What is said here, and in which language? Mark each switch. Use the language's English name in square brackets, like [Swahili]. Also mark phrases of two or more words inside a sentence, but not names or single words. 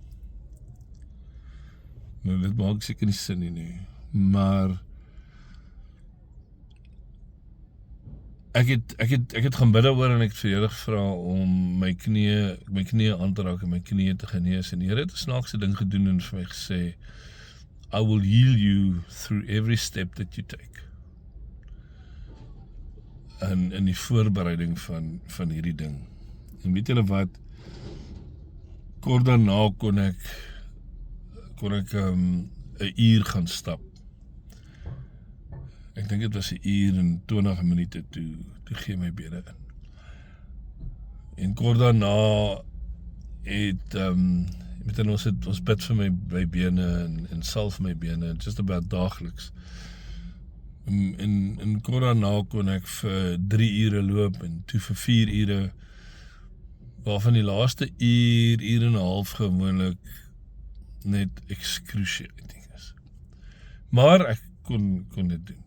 [Afrikaans] Nou dit maak seker nie sin nie, maar ek het gaan bid daaroor en ek het vir die Here gevra om my knie aan te raak en my knie te genees. En die Here het 'n snaakse ding gedoen en vir my gesê, [English] I will heal you through every step that you take. [Afrikaans] In die voorbereiding van hierdie ding. En weet julle wat, kort daarna kon ek 'n uur gaan stap. Ek dink dit was 'n uur en 20 minute toe gee my bene in. En kort daarna het ons bid vir my bene en salf vir my bene, [English] just about daagliks. [Afrikaans] En kort daarna kon ek vir 3 ure loop en toe vir 4 ure, waarvan die laaste uur en 'n half gewoonlik net excruciating is. Maar ek kon dit doen.